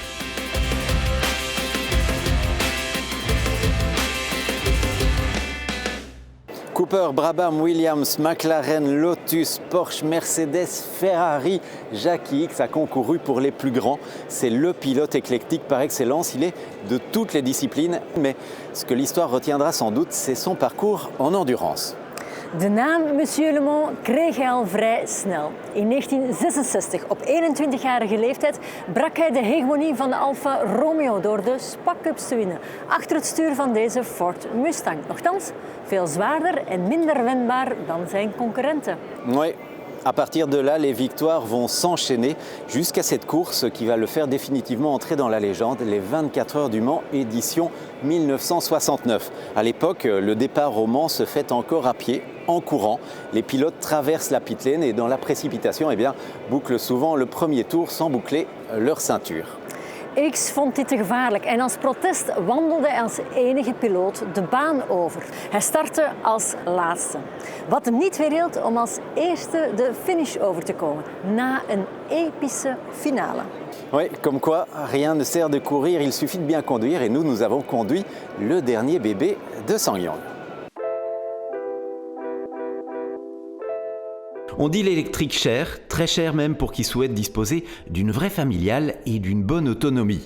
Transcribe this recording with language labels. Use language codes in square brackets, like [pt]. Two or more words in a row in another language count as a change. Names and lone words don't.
[fr] Cooper, Brabham, Williams, McLaren, Lotus, Porsche, Mercedes, Ferrari, Jackie X a concouru pour les plus grands. C'est le pilote éclectique par excellence, il est de toutes les disciplines. Mais ce que l'histoire retiendra sans doute, c'est son parcours en endurance. [nl] De naam Monsieur Le Mans kreeg hij al vrij snel. In 1966, op 21-jarige leeftijd, brak hij de hegemonie van de Alfa Romeo door de Spa Cups te winnen. Achter het stuur van deze Ford Mustang. Nochtans, veel zwaarder en minder wendbaar dan zijn concurrenten. [fr] Oui. À partir de là, les victoires vont s'enchaîner jusqu'à cette course qui va le faire définitivement entrer dans la légende, les 24 heures du Mans, édition 1969. À l'époque, le départ au Mans se fait encore à pied, en courant. Les pilotes traversent la [en] pit lane [fr] et dans la précipitation, eh bien, bouclent souvent le premier tour sans boucler leur ceinture. [nl] X vond dit te gevaarlijk en als protest wandelde hij als enige piloot de baan over. Hij startte als laatste. Wat hem niet weerhield om als eerste de finish over te komen, na een epische finale. [fr] Oui, comme quoi, rien ne sert de courir, il suffit de bien conduire. Et nous avons conduit le dernier bébé de SsangYong. On dit l'électrique cher, très cher même pour qui souhaite disposer d'une vraie familiale et d'une bonne autonomie.